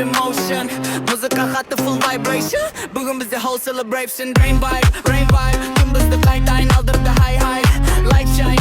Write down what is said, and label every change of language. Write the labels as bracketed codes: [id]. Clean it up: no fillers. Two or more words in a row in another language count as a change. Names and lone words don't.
[en] emotion [kk] Музыка қатты [en] full vibration [kk] Бүгін бізде [en] whole celebration Rain vibe [kk] Күн бізді қайта айналдырды [en] high Light shine,